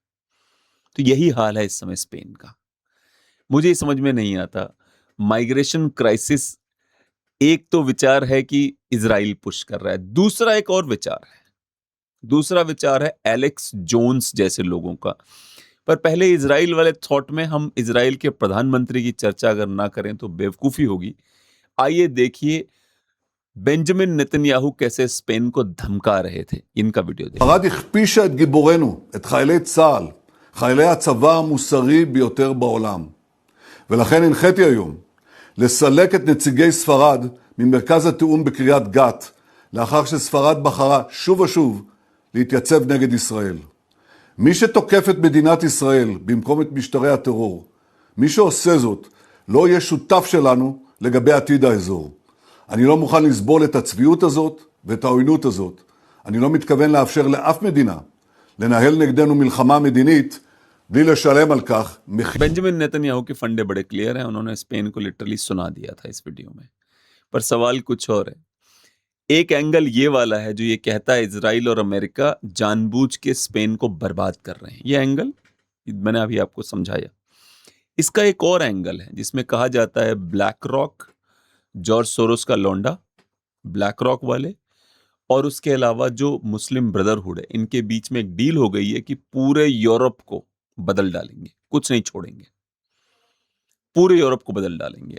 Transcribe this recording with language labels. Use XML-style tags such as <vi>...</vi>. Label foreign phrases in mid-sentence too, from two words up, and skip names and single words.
<hi>तो यही हाल है इस समय स्पेन का। मुझे समझ में नहीं आता,</hi> <en>migration crisis,</en> <hi>एक तो विचार है कि इजराइल पुश कर रहा है, दूसरा एक और विचार है, दूसरा विचार है एलेक्स जोन्स जैसे लोगों का। पर पहले इजराइल वाले थॉट में हम इजराइल के प्रधानमंत्री की चर्चा अगर ना करें तो बेवकूफी होगी। आइए देखिए बेंजामिन नेतन्याहू कैसे स्पेन को धमका रहे थे। इनका वीडियो देखिए।</hi> <he>ספרד הכפישה את גיבורינו, את חיילי צה"ל, חיילי הצבא המוסרי ביותר בעולם. ולכן הנחיתי היום לסלק את נציגי ספרד ממרכז התיאום בקריית גת, לאחר שספרד בחרה שוב ושוב להתייצב נגד ישראל. מי שתוקף את מדינת ישראל במקום את משטרי הטרור, מי שעושה זאת, לא יהיה שותף שלנו לגבי עתיד האזור. אני לא מוכן לסבול את הצביעות הזאת ואת העוינות הזאת. אני לא מתכוון לאפשר לאף מדינה לנהל נגדנו מלחמה מדינית בלי לשלם על כך מחיר.</he> <hi>बेंजामिन नेतन्याहू के फंडे बड़े क्लियर हैं, उन्होंने स्पेन को लिटरली सुना दिया था इस वीडियो में। पर सवाल कुछ और है। एक एंगल ये वाला है जो ये कहता है इजराइल और अमेरिका जानबूझ के स्पेन को बर्बाद कर रहे हैं। ये एंगल मैंने अभी आपको समझाया। इसका एक और एंगल है जिसमें कहा जाता है ब्लैक रॉक, जॉर्ज सोरोस का लौंडा, ब्लैक रॉक वाले, और उसके अलावा जो मुस्लिम ब्रदरहुड है, इनके बीच में एक डील हो गई है कि पूरे यूरोप को बदल डालेंगे, कुछ नहीं छोड़ेंगे, पूरे यूरोप को बदल डालेंगे।</hi>